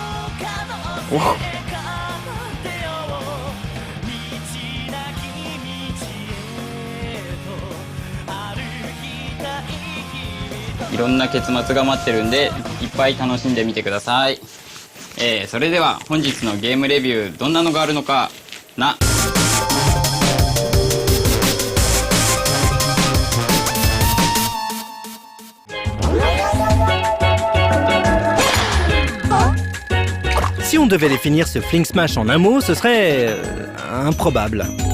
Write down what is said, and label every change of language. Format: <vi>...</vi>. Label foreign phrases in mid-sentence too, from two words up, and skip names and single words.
<ja>いろんな結末が待ってるんで、いっぱい楽しんでみてください。それでは本日のゲームレビュー、どんなのがあるのかな。</ja> <fr>Si on devait définir ce Fling Smash en un mot, ce serait improbable.</fr>